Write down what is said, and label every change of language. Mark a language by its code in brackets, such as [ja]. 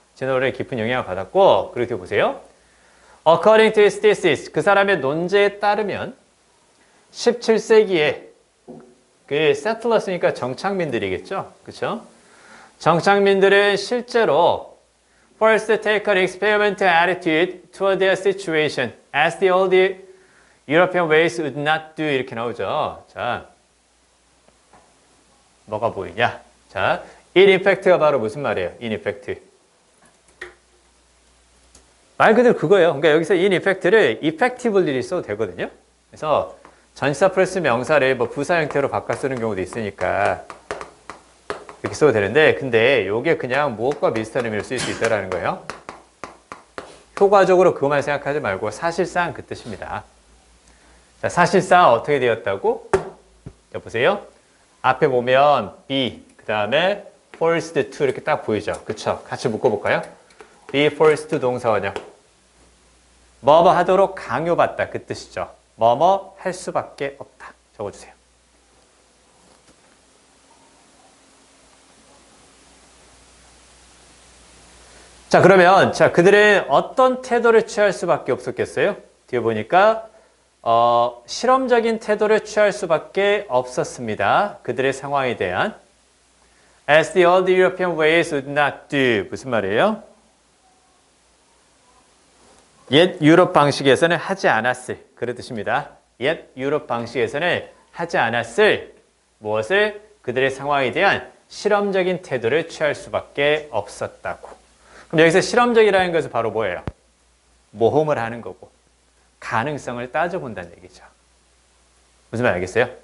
[ko] 진화론에 깊은 영향을 받았고 그렇게 보세요. [en] According to his thesis, [ko] 그 사람의 논제에 따르면 17세기에 그 세틀러스니까 정착민들이겠죠. 그렇죠? 정착민들은 실제로 [en] first take an experimental attitude toward their situation as the old European ways would not do 이렇게 나오죠. [ko] 자, 뭐가 보이냐? 자, in effect가 바로 무슨 말이에요? in effect. 말 그대로 그거예요. 그러니까 여기서 in effect를 effectively를 써도 되거든요. 그래서 전치사 플러스 명사를 뭐 부사 형태로 바꿔 쓰는 경우도 있으니까 이렇게 써도 되는데 근데 이게 그냥 무엇과 비슷한 의미를 쓸 수 있다는 거예요. 효과적으로 그것만 생각하지 말고 사실상 그 뜻입니다. 자, 사실상 어떻게 되었다고? 자, 보세요. 앞에 보면 be, 그 다음에 forced to 이렇게 딱 보이죠. 그쵸? 같이 묶어볼까요? be forced to 동사원형. 뭐뭐 하도록 강요받다 그 뜻이죠. 뭐뭐 할 수밖에 없다. 적어주세요. 자, 그러면 그들은 어떤 태도를 취할 수밖에 없었겠어요? 뒤에 보니까 실험적인 태도를 취할 수밖에 없었습니다. 그들의 상황에 대한 [en] As the old European ways would not do. [ko] 무슨 말이에요? 옛 유럽 방식에서는 하지 않았을 그런 뜻입니다. 옛 유럽 방식에서는 하지 않았을 무엇을 그들의 상황에 대한 실험적인 태도를 취할 수밖에 없었다고. 그럼 여기서 실험적이라는 것은 바로 뭐예요? 모험을 하는 거고 가능성을 따져본다는 얘기죠. 무슨 말 알겠어요?